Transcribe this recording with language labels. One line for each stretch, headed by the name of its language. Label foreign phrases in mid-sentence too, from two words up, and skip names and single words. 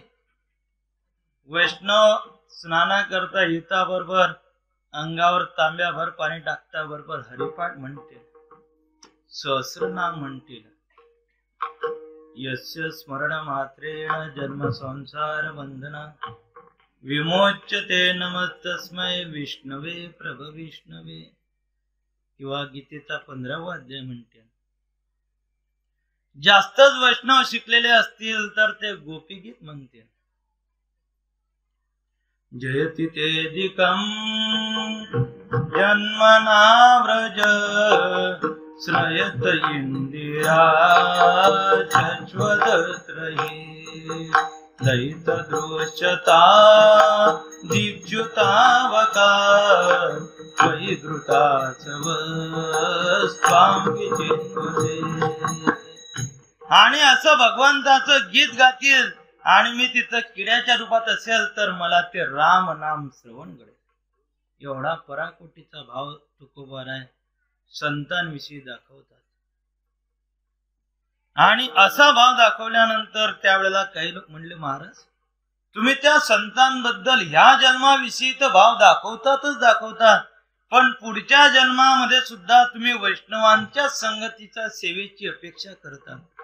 Marathi: वैष्णव स्नाना करता येता बरोबर अंगावर तांब्याभर पाणी टाकता बरोबर हरिपाठ म्हणतील, सहस्रनाम म्हणतील.
Sanskrit: यस्य स्मरण मात्रेण जन्म संसार बंधना, विमोच्यते नमस्तस्मै विष्णवे प्रभ विष्णवे.
Marathi: किंवा गीतेचा 15वा अध्याय म्हणते. जास्तच वैष्णव शिकलेले असतील तर ते गोपीगीत म्हणते.
Sanskrit: जयति तेदिकं जन्मना व्रज, श्रयत इंदिरा शश्वतत्रये. दयित दृश्यता दीप्युतावका, त्वयि धृता
Marathi: आणि असं भगवंताचं गीत गातील, आणि मी तिथं किड्याच्या रूपात असेल तर मला ते राम नाम श्रवण घडेल. एवढा पराकोटीचा भाव तुकोबाराय संतांविषयी दाखवतात. आणि असा भाव दाखवल्यानंतर त्यावेळेला काही लोक म्हणले, महाराज तुम्ही त्या संतांबद्दल ह्या जन्माविषयी तर भाव दाखवतातच दाखवतात, पण पुढच्या जन्मामध्ये सुद्धा तुम्ही वैष्णवांच्या संगतीच्या सेवेची अपेक्षा करता.